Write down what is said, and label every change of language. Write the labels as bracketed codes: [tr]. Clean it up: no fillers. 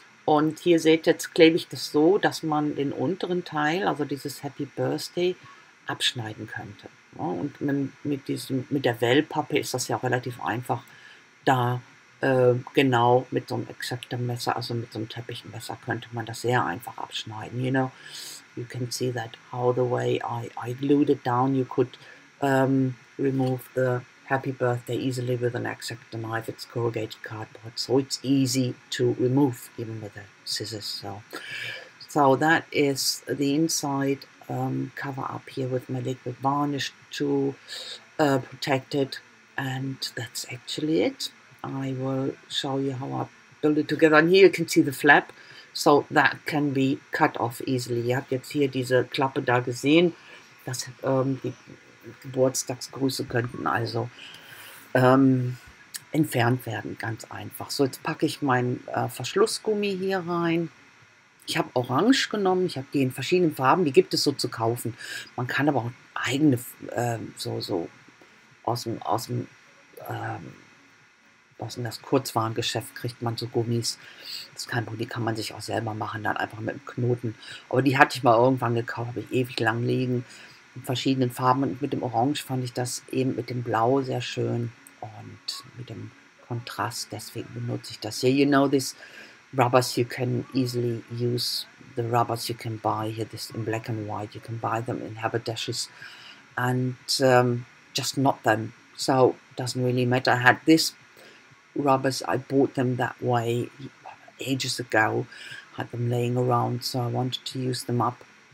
[de] Und hier seht ihr, jetzt klebe ich das so, dass man den unteren Teil, also dieses Happy Birthday, abschneiden könnte. Ja, und mit der Wellpappe ist das ja relativ einfach, da genau mit so einem exakten Messer, also mit so einem Teppichenmesser, könnte man das sehr einfach abschneiden. [en] You know, you can see that how the way I glued it down, you could remove the Happy Birthday easily with an X-Acto knife. It's corrugated cardboard, so it's easy to remove even with the scissors. So that is the inside cover up here with my liquid varnish to protect it, and that's actually it. I will show you how I build it together. And here you can see the flap, so that can be cut off easily. [de] Ihr habt jetzt hier diese Klappe da gesehen, dass die Geburtstagsgrüße könnten also entfernt werden, ganz einfach. So, jetzt packe ich meinen Verschlussgummi hier rein. Ich habe Orange genommen, ich habe die in verschiedenen Farben, die gibt es so zu kaufen. Man kann aber auch eigene, so aus dem das Kurzwarengeschäft kriegt man so Gummis. Das ist kein Problem, die kann man sich auch selber machen, dann einfach mit einem Knoten. Aber die hatte ich mal irgendwann gekauft, habe ich ewig lang liegen, in verschiedenen Farben. Und mit dem Orange fand ich das eben mit dem Blau sehr schön und mit dem Kontrast, deswegen benutze ich das hier. [en] You know, this rubbers you can easily use, the rubbers you can buy here, this in black and white, you can buy them in haberdashers and just knot them, so it doesn't really matter. I had this rubbers, I bought them that way ages ago, had them laying around, so I wanted to use them up.